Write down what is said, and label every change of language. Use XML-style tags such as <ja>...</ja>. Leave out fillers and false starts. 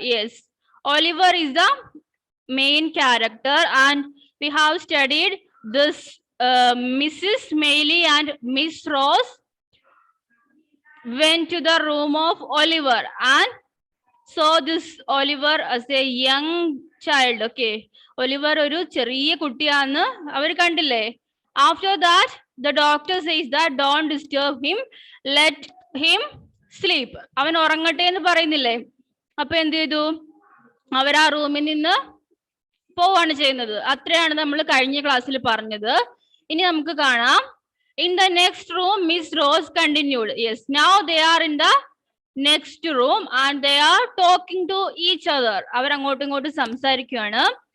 <en>Yes, Oliver is the main character, and we have studied this Mrs. Maylie and Miss Rose went to the room of Oliver and saw this Oliver as a young child.</en> <ml>Okay, Oliver ഒരു ചെറിയ കുട്ടിയാന്ന് അവർ കണ്ടില്ലേ?</ml> <en>After that, the doctor says that don't disturb him, let him sleep.</en> <ml>അവൻ ഉറങ്ങട്ടെ എന്ന് പറയുന്നില്ലേ? അപ്പൊ എന്ത് ചെയ്തു? അവർ ആ റൂമിൽ നിന്ന് പോവാണ് ചെയ്യുന്നത്. അത്രയാണ് നമ്മൾ കഴിഞ്ഞ ക്ലാസ്സിൽ പറഞ്ഞത്. ഇനി നമുക്ക് കാണാം.</ml> <en>In the next room, Miss Rose continued. Yes, now they are in the next room and they are talking to each other.</en> <ml>അവർ അങ്ങോട്ടും ഇങ്ങോട്ടും സംസാരിക്കുകയാണ്.</ml>